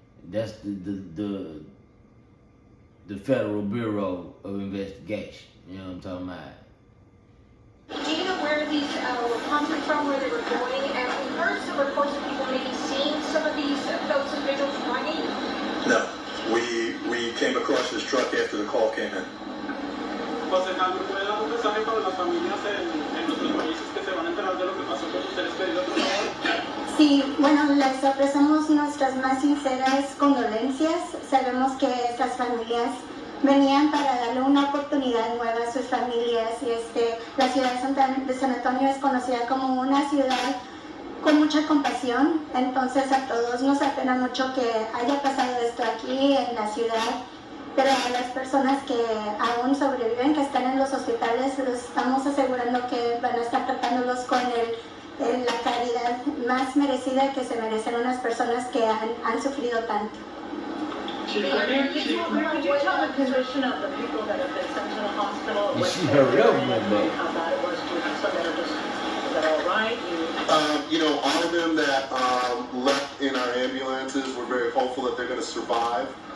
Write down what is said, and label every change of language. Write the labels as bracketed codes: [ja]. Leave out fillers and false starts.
[en] That's the Federal Bureau of Investigation. You know what I'm talking about? Do you know where these were coming from, where they were going? And we heard some reports of people maybe seeing some of those individuals running. No, we came across this truck after the call came in. [es] José Carlos, ¿puede dar un mensaje para las familias en nuestros países que se van a enterar de lo que pasó con sus seres queridos, por favor? Sí, bueno, les ofrecemos nuestras más sinceras condolencias. Sabemos que estas familias venían para darle una oportunidad nueva a sus familias y la ciudad de San Antonio es conocida como una ciudad con mucha compasión. Entonces a todos nos apena mucho que haya pasado esto aquí en la ciudad. Pero a las personas que aún sobreviven, que están en los hospitales, los estamos asegurando que van a estar tratándolos con la caridad más merecida que se merecen unas personas que han sufrido tanto. [en] Could you tell the position of the people that have been sent to the hospital? And she hurried up one day. How bad it was to have some that are just, is that all right? You know, all of them that left in our ambulances, we're very hopeful that they're going to survive.